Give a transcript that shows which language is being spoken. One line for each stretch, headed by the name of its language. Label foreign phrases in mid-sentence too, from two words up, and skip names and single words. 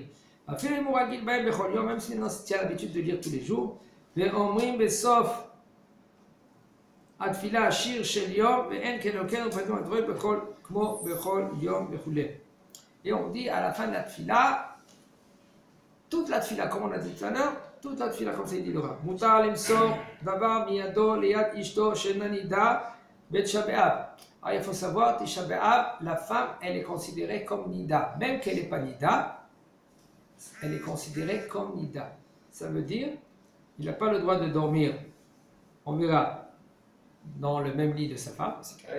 French: Même si on tient l'habitude de lire tous les jours, et on dit à la fin de la tfila, toute la tfila, comme on a dit tout à l'heure, toute la tfila, comme ça il dit le Rav.
Hebrew: מותר למסור דבר מידו ליד אשתו שנדה בת תשעה באב.
French: Alors il faut savoir, Tisha B'Av, la femme, elle est considérée comme nida. Même qu'elle n'est pas nida, elle est considérée comme nida. Ça veut dire, il n'a pas le droit de dormir, on verra, dans le même lit de sa femme. C'est carré.